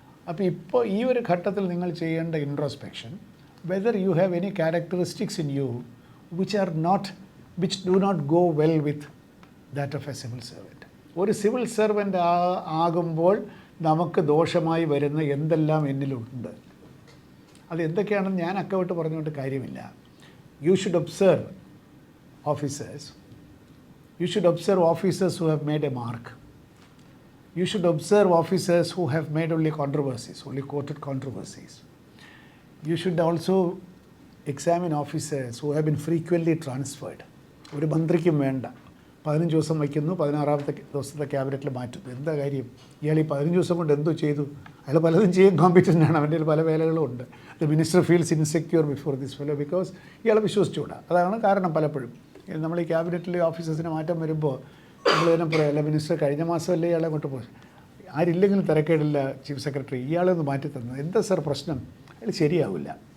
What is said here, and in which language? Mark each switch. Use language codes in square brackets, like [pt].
[ml] അപ്പോൾ ഇപ്പോൾ ഈ ഒരു ഘട്ടത്തിൽ നിങ്ങൾ ചെയ്യേണ്ട introspection, [en] Whether you have any characteristics in you which do not go well with that of a civil servant. [ml] ഒരു സിവിൽ സെർവൻ്റ് ആകുമ്പോൾ നമുക്ക് ദോഷമായി വരുന്ന എന്തെല്ലാം എന്നിലുണ്ട്, അത് എന്തൊക്കെയാണെന്ന് ഞാൻ അക്കൗട്ട് പറഞ്ഞുകൊണ്ട് കാര്യമില്ല. [en] You should observe officers. You should observe officers who have made a mark. You should observe officers who have made only controversies, only quoted controversies. You should also examine officers who have been frequently transferred. [ml] ഒരു മന്ത്രിക്കും വേണ്ട 15 ദിവസം വയ്ക്കുന്നു, 16ാമത്തെ ദിവസത്തെ ക്യാബിനറ്റിൽ മാറ്റുന്നു. എന്താ കാര്യം? ഇയാൾ ഈ 15 ദിവസം കൊണ്ട് എന്തോ ചെയ്തു? അയാൾ പലതും ചെയ്യാൻ കോമ്പറ്റൻ്റ് ആണ്. അവൻ്റെ പല വേലകളും ഉണ്ട്. [en] the minister feels insecure before this fellow because [ml] ഇയാളെ വിശ്വസിച്ചുകൂടാ. അതാണ് കാരണം. പലപ്പോഴും നമ്മൾ ഈ ക്യാബിനറ്റിൽ ഓഫീസേഴ്സിന് മാറ്റം വരുമ്പോൾ നമ്മൾ തന്നെ പറയാം, അല്ല മിനിസ്റ്റർ കഴിഞ്ഞ മാസമല്ലേ ഇയാളെ അങ്ങോട്ട് പോയി, ആരില്ലെങ്കിലും തിരക്കേടില്ല ചീഫ് സെക്രട്ടറി, ഇയാളെ ഒന്ന് മാറ്റി തന്നത്. എന്താ സാർ പ്രശ്നം? അയാൾ ശരിയാവില്ല.